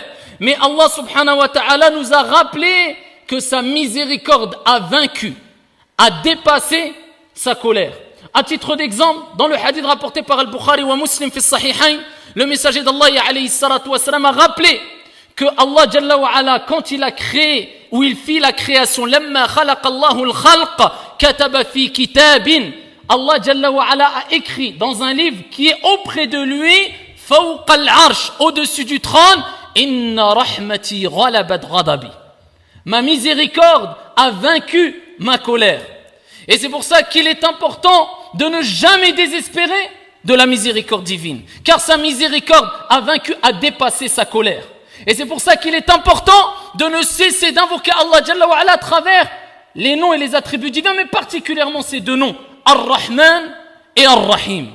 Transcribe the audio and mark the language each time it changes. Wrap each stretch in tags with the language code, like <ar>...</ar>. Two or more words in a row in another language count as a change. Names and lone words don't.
<fr>Mais Allah</fr> <ar>سبحانه وتعالى</ar> <fr>nous a rappelé que sa miséricorde a vaincu, a dépassé sa colère. À titre d'exemple, dans le hadith rapporté par</fr> <ar>البخاري ومسلم في الصحيحين,</ar> <fr>le messager d'Allah</fr> <ar>عليه الصلاة والسلام</ar> <fr>a rappelé que</fr> <ar>الله جل وعلا,</ar> <fr>quand il a créé, ou il fit la création,</fr> <ar>لما خلق الله الخلق كتب في كتاب, الله جل وعلا</ar> <fr>a écrit dans un livre qui est auprès de lui,</fr> <ar>فوق العرش,</ar> <fr>au-dessus du trône,</fr> <ar>إن رحمتي غلبت غضبي.</ar> <fr>Ma miséricorde a vaincu ma colère. Et c'est pour ça qu'il est important de ne jamais désespérer de la miséricorde divine. Car sa miséricorde a vaincu, a dépassé sa colère. Et c'est pour ça qu'il est important de ne cesser d'invoquer</fr> <ar>الله جل وعلا</ar> <fr>à travers les noms et les attributs divins, mais particulièrement ces deux noms, Ar-Rahman et Ar-Rahim.</fr>